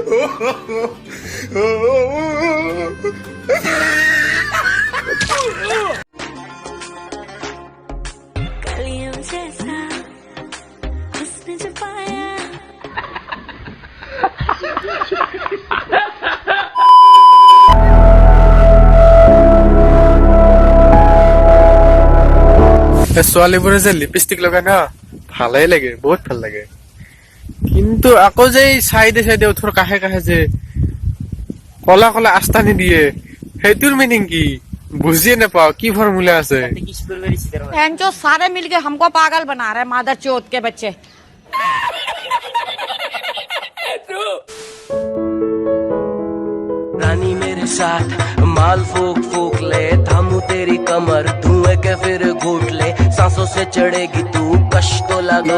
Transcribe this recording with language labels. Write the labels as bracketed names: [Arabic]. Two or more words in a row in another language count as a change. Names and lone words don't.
[Hindi] कलियों जैसा जिसने छुपाया [Assamese] ছোৱালীবোৰে যে লিপষ্টিক লগাই না ভালেই লাগে, বহুত ভাল লাগে। কিন্তু আকৌ যে চাইডে চাইডে ওঠৰ কাষে কাষে যে কলা কলা আস্তানি দিয়ে, সেইটোৰ মিনিং কি বুজিয়ে নাপাও, কি ফৰ্মুলা আছে? [Hindi] जो सारे मिलके हमको पागल बना रहे मादर चोत के बच्चे। रानी मेरे साथ माल फूक फूक ले, थामू तेरी कमर धुएं के फिर घूट ले, सांसों से चढ़ेगी तू कश तो लगा।